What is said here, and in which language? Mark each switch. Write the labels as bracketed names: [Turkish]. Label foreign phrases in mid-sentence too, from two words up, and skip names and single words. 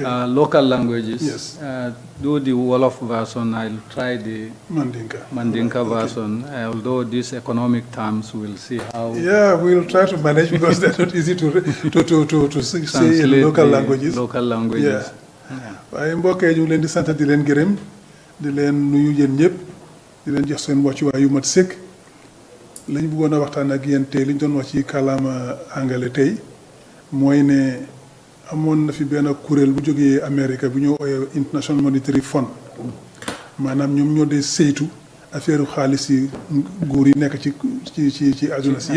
[English] the local languages. Yes. Do the Wolof version. I'll try the Mandinka. Mandinka Okay. version. Although these economic terms, we'll see how. Yeah, we'll try to manage because they're not easy to say in translate local the languages. Local languages. Yeah. [Wolof] waaye mbokk yi ñu ngi leen di sant di leen gërëm di leen nuyu yéen ñëpp di leen jox seen wàccuwaay yu mat sëkk la ñu bëggoon a waxtaan ak yéen tey li ñu doon wax ci kàllaama angale tey mooy ne amoon na fi benn kuréel bu jógee Amérique bu ñu ooyee International Monetary Fund maanaam ñoom ñoo dee saytu affaire xaalis yi nguur yi nekk ci àdduna si yëpp